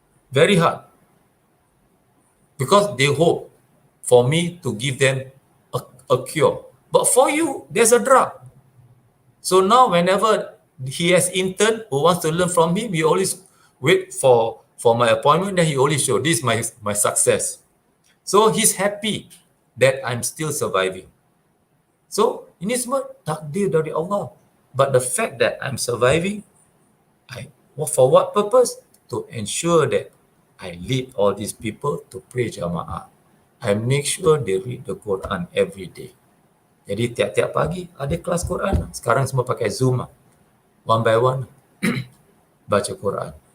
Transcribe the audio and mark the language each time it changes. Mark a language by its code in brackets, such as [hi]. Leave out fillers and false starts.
[en] Very hard. Because they hope for me to give them a cure. But for you, there's a drug. So now whenever he has intern who wants to learn from him, he always wait for my appointment, then he always show this my success. So he's happy that I'm still surviving. [ms] So ini semua takdir dari Allah. [en] But the fact that I'm surviving, for what purpose? To ensure that I lead all these people to pray jamaah. I make sure they read the Quran every day. [ms] Jadi tiap-tiap pagi ada kelas Quran. Sekarang semua pakai Zoom. [en] One by one. [ms] Baca Quran.